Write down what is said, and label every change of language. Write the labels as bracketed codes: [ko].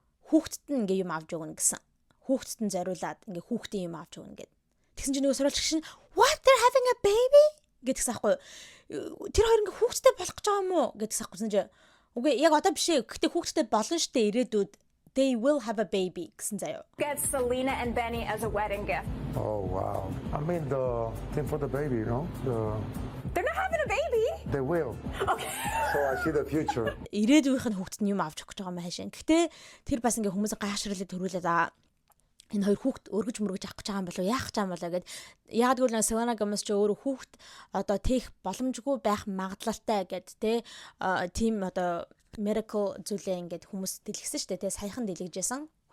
[mn] Хүүхдэд нь ингээ юм авч өгнө гэсэн. Хүүхдэд нь зориулаад ингээ хүүхдийн юм авч өгнө гэд. Тэгсэн чинь нөгөө сурвалжлагч нь [en] what, they're having a baby [mn] гэдгсэн ахгүй юу. Тэр хоёр ингээ хүүхдтэй болох гэж байгаа юм уу гэдгсэн ахгүй чинь. Үгүй яг одоо биш ээ. Гэхдээ хүүхдтэй болно штэ ирээдүйд. [en] They will have a baby [mn] гэсэн заяа. [en] Get Selena and Benny as a wedding gift. Oh, wow. I mean, the thing for the baby, you know? They're not having a baby. They will. Okay. So I see the future. [mn] Ирээдүйнх нь хүүхдэд нь юм авч өгөх гэж байгаа юм хаашаа. Гэхдээ тэр бас ингээ хүмүүс гайхшруулаад төрүүлээд энэ хоёр хүүхд өргөж мөргөж авах гэж байгаа юм болоо яах гэж байгаа юм болоо гэд яг гэвэл Selena Gomez ч өөрөө хүүхд одоо тех боломжгүй байх магадлалтай гэд тийм одоо medical зүйлээ ингээд хүмүүс дэлгэсэн шүү дээ саяхан дэлгэжсэн.